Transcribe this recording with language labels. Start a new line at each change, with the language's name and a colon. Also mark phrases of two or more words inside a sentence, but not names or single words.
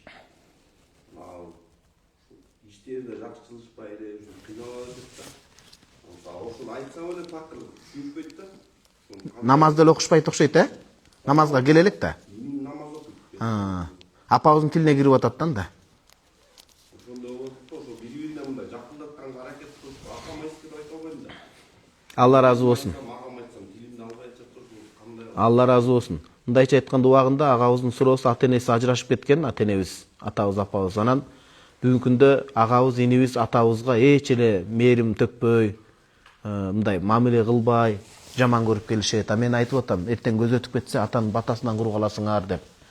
Kyrgyz: Мына иштерде жакшы чылышпай эле ушу кыйналып атат да. Ошону айтсам эле такыр түшүнбөйт да. Намазды эле окушпайт окшойт, Намазга келелик да. Намаз окуйт. Апабыздын тилине кирип атат да. Алла разы болсын. Алла разы болсын. Мындайча айтканда убагында агабыздын суроосу ата-энеси ажырашып кеткен, ата-энебиз, атабыз, апабыз. Анан бүгүнкү күндө агабыз, инибиз атабызга эч эле мээрим төкпөй, мындай мамиле кылбай, жаман көрүп келишет. Мен айтып атам, эртең көз өтүп кетсе атанын батасынан куруп каласыңар деп.